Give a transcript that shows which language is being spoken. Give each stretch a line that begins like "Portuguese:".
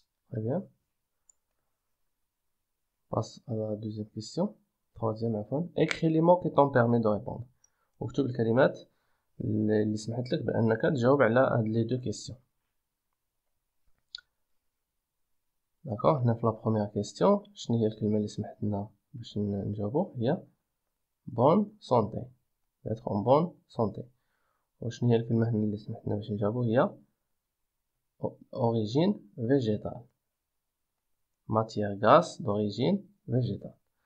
French: Très bien. On passe à la deuxième question. Troisième
Arabic: عفوا.
French: Écris les mots qui t'ont permis de répondre.
Arabic: واكتب الكلمات اللي سمحت لك بأنك تجاوب على هاد لي دو كيستيون. داكوغ. هنا في لا بروميير كيستيون شنو هي الكلمة اللي سمحت لنا باش نجاوبو؟ هي bonne santé.
French: être en bonne santé.
Arabic: وشنو هي الكلمة هنا اللي سمحت لنا باش نجاوبو؟ هي origine végétale.
French: matière grasse d'origine végétale.